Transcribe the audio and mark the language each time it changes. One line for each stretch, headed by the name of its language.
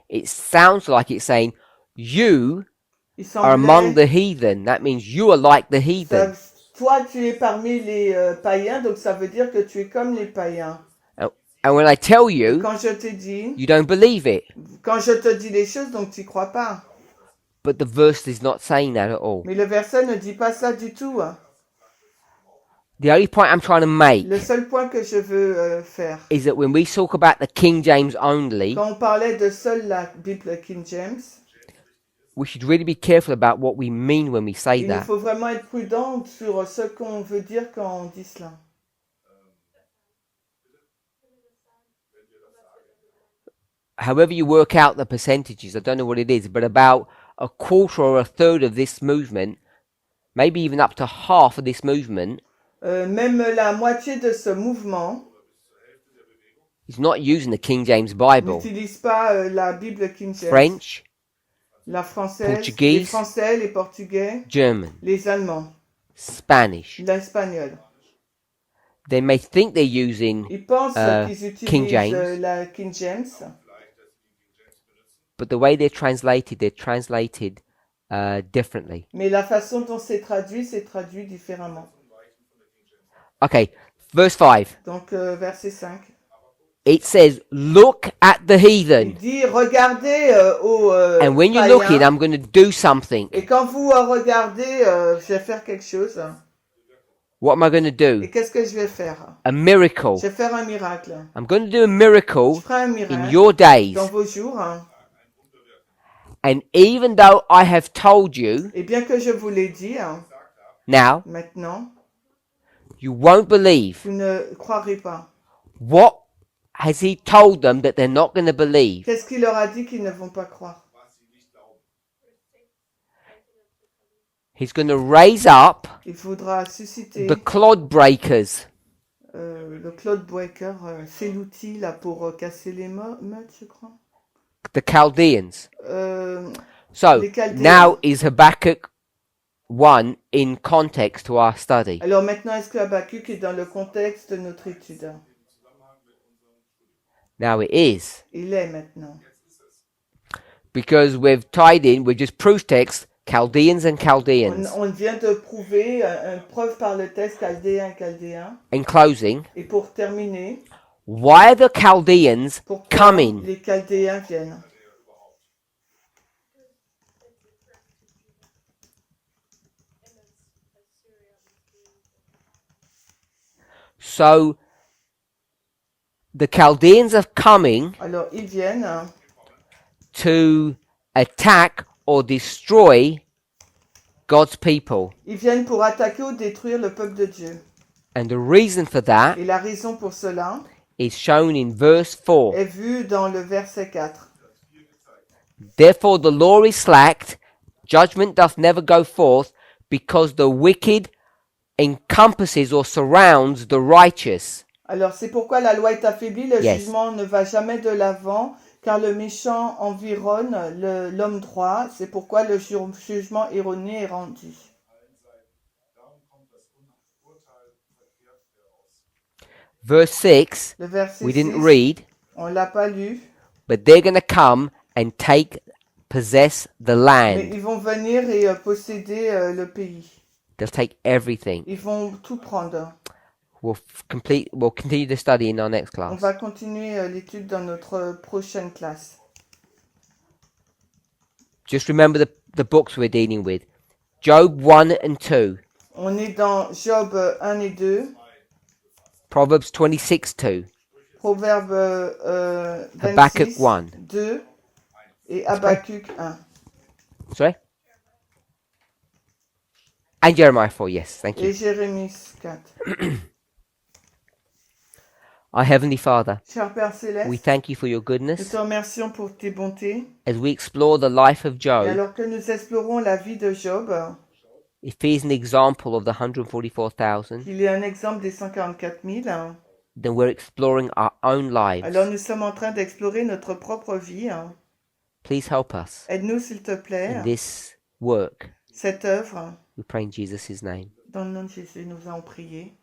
English: It sounds like it's saying you
French: il
English: are among
French: semblait,
English: the heathen. That means you are like the heathen.
French: toi tu es parmi les païens, donc ça veut dire que tu es comme les païens.
English: And when I tell
French: Et
English: you,
French: quand je t'ai dit,
English: you don't believe it.
French: quand je te dis les choses, donc tu n'y crois pas.
English: But the verse is not saying that at all.
French: Mais le verset ne dit pas ça du tout.
English: The only point I'm trying to make
French: Le seul point que je veux faire,
English: is that when we talk about the King James only,
French: quand on parlait de seule la Bible King James,
English: we should really be careful about what we mean when we say
French: il nous
English: that.
French: faut vraiment être prudent sur ce qu'on veut dire quand on dit cela.
English: However you work out the percentages, I don't know what it is, but about a quarter or a third of this movement, maybe even up to half of this movement,
French: Même la moitié de ce mouvement
English: is not using the King James Bible.
French: n'utilise pas la Bible King James,
English: French,
French: la française,
English: Portuguese,
French: les Français, les Portugais,
English: German,
French: les Allemands,
English: Spanish.
French: l'espagnol.
English: They may think they're using,
French: Ils pensent qu'ils
English: King
French: utilisent
English: James.
French: la King James,
English: but the way they're translated differently.
French: mais la façon dont c'est traduit différemment.
English: Okay, verse 5.
French: Donc, verset 5.
English: It says, look at the heathen.
French: dit, regardez aux
English: And when you're
French: païens,
English: looking, I'm going to do something.
French: et quand vous regardez, je vais faire quelque chose.
English: What am I going to
French: Et
English: do?
French: qu'est-ce que je vais faire?
English: A miracle.
French: Je vais faire un miracle.
English: I'm going to do a miracle
French: Je ferai un
English: in
French: miracle
English: your days.
French: dans vos jours.
English: And even though I have told you
French: Et bien que je vous l'ai dit,
English: now,
French: maintenant,
English: you won't believe.
French: vous ne croirez pas.
English: What has he told them that they're not going to believe?
French: Qu'est-ce qu'il leur a dit qu'ils ne vont pas croire?
English: He's going to raise up
French: Il faudra susciter
English: the clod breakers.
French: le cloud breaker, c'est l'outil là pour casser les meutes, je crois.
English: The Chaldeans. So
French: les Chaldéens.
English: now is Habakkuk 1 in context to our study.
French: Alors maintenant, est-ce que Habakkuk est dans le contexte de notre étude?
English: Now it is.
French: Il est maintenant.
English: Because we've tied in, we're just proof text, Chaldeans and Chaldeans.
French: On vient de prouver une preuve par le texte chaldéen.
English: In closing,
French: Et pour terminer,
English: why are the Chaldeans
French: pourquoi
English: coming?
French: les Chaldéens viennent?
English: So the Chaldeans are coming
French: Alors, ils viennent
English: to attack or destroy God's people.
French: Ils viennent pour attaquer ou détruire le peuple de Dieu.
English: And the reason for that
French: Et la raison pour cela
English: is shown in verse 4.
French: est vue dans le verset 4.
English: Therefore the law is slacked, judgment doth never go forth, because the wicked encompasses or surrounds the righteous.
French: Alors, c'est pourquoi la loi est affaiblie, le
English: Yes.
French: jugement ne va jamais de l'avant, car le méchant environne l'homme droit. C'est pourquoi le jugement erroné est rendu.
English: Verse 6,
French: Le verset
English: we didn't
French: 6,
English: read,
French: on l'a pas lu,
English: but they're going to come and possess the
French: mais
English: land.
French: ils vont venir et posséder le pays.
English: They'll take everything.
French: Ils vont tout prendre.
English: We'll continue the study in our next
French: On
English: class.
French: va continuer l'étude dans notre prochaine classe.
English: Just remember the books we're dealing with. Job 1 and 2,
French: On est dans Job 1 et 2,
English: Proverbs 26:2,
French: Proverbe
English: Habakkuk
French: 26,
English: 1.
French: 2 et Habakkuk 1.
English: Sorry? And Jeremiah 4, yes, thank
French: Et
English: you.
French: Jérémie 4.
English: Our Heavenly Father,
French: Cher Père
English: we
French: Céleste,
English: thank you for your
French: nous
English: goodness
French: te remercions pour tes bontés.
English: as we explore the life of
French: Et
English: Job.
French: alors que nous explorons la vie de Job,
English: If he is an example of the 144,000,
French: qu'il est un exemple des 144 000,
English: then we're exploring our own lives.
French: alors nous sommes en train d'explorer notre propre vie.
English: Please help us
French: Aide-nous, s'il te plaît,
English: in this work. We pray in Jesus' name.
French: Dans le nom de Jésus, nous allons prier.